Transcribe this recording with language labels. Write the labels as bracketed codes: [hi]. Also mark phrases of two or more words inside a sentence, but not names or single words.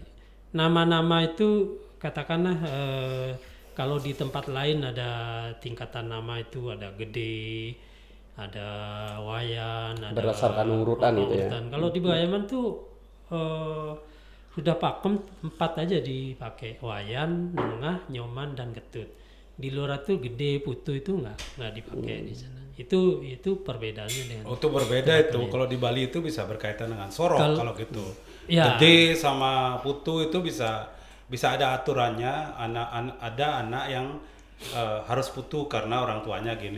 [id] Nama-nama itu katakanlah kalau di tempat lain ada tingkatan nama itu ada gede, ada wayan, ada Berdasarkan urutan itu ya. Kalau di Pegayaman tuh sudah pakem 4 aja dipakai, wayan, nengah, nyoman dan ketut. Di luar itu gede, putu itu nggak dipakai di sana. Itu perbedaannya dengan. Oh, itu berbeda itu. Kalau di Bali itu bisa berkaitan dengan sorok kalau gitu. Ya. Gede sama putu itu bisa ada aturannya. Ada anak yang harus putu karena orang tuanya gini.